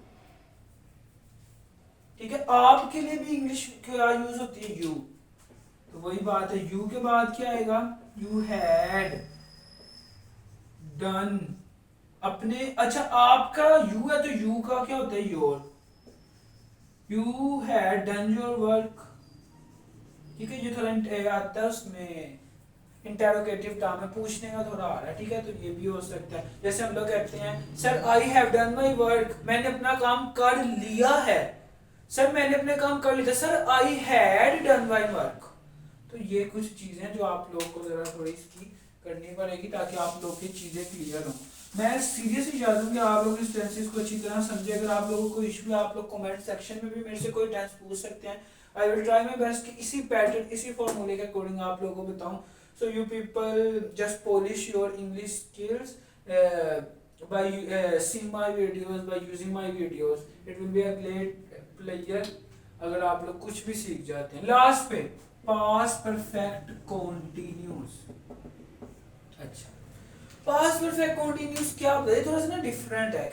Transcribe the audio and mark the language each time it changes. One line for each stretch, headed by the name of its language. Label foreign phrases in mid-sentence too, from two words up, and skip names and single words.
Hindi: ठीक है, आपके लिए भी इंग्लिश क्या यूज होती है, यू, तो वही बात है, यू के बाद क्या आएगा,
English: you had done
Hindi: अपने, अच्छा आपका यू है तो यू का क्या होता है,
English: your, you had done your work.
Hindi: ठीक है, ये थोड़ा आता है उसमें
English: interrogative term
Hindi: में पूछने का थोड़ा आ रहा है। ठीक है, तो ये भी हो सकता है, जैसे हम लोग कहते हैं
English: sir I have done my work,
Hindi: मैंने अपना काम कर लिया है, सर मैंने अपने काम कर लिया,
English: sir I had done my work.
Hindi: तो ये कुछ चीजें जो आप लोग को जरा थोड़ी इसकी करनी पड़ेगी ताकि आप लोग की चीजें क्लियर हो। मैं सीरियसली चाहता हूँ कि आप लोग इस टेंसेस को अच्छी तरह समझे। अगर आप लोगों को इशू है आप लोग
English: comment section
Hindi: में भी मेरे से कोई टेंस पूछ सकते हैं।
English: I will try my best
Hindi: कि इसी पैटर्न इसी फॉर्मूले के अकॉर्डिंग आप लोगों को बताऊं।
English: So you people just polish your English skills by seeing my videos, by using my videos. It will be a great pleasure
Hindi: अगर आप लोग कुछ भी सीख जाते हैं। लास्ट पे
English: past perfect continuous।
Hindi: अच्छा
English: past perfect continuous
Hindi: क्या होता है, थोड़ा सा ना डिफरेंट है।